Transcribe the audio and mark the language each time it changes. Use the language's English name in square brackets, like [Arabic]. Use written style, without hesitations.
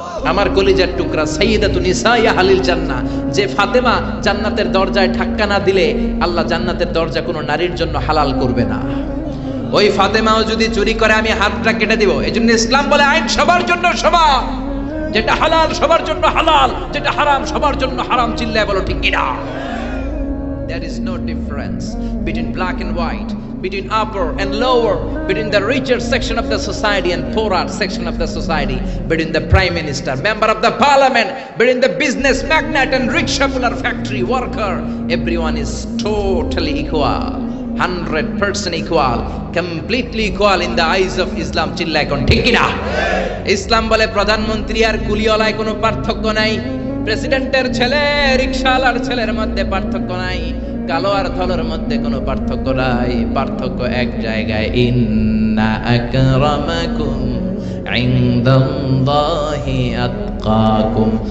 [Bangla] আমার কলিজার টুকরা [Arabic] সাইয়্যিদাতু নিসাইয়া আহলিল জান্নাহ, [Bangla] যে ফাতেমা জান্নাতের দরজায় ধাক্কা না দিলে আল্লাহ জান্নাতের দরজা কোনো নারীর জন্য হালাল করবে না। ওই ফাতেমাও যদি চুরি করে, আমি হাতটা কেটে দিব। এজন্য ইসলাম বলে আইন সবার জন্য সমান। যেটা হালাল সবার জন্য হালাল, যেটা হারাম সবার জন্য হারাম। চিল্লায় বলো ঠিক কিনা? [English] There is no difference between black and white, between upper and lower, between the richer section of the society and poorer section of the society, between the prime minister, member of the parliament, between the business magnate and rickshaw puller, factory worker. Everyone is totally equal, 100% equal, completely equal in the eyes of Islam. [Bangla] চিল্লা এখন ঠিক কিনা? ইসলাম বলে প্রধানমন্ত্রী আর কুলিওয়ালায় কোনো পার্থক্য নাই, প্রেসিডেন্টের ছেলে রিকশাওয়ালার ছেলের মধ্যে পার্থক্য নাই, কালো আর ধলার মধ্যে কোনো পার্থক্য নাই। পার্থক্য এক জায়গায়, [Arabic] ইন্না আকরামাকুম ইনদাল্লাহি আতকাকুম।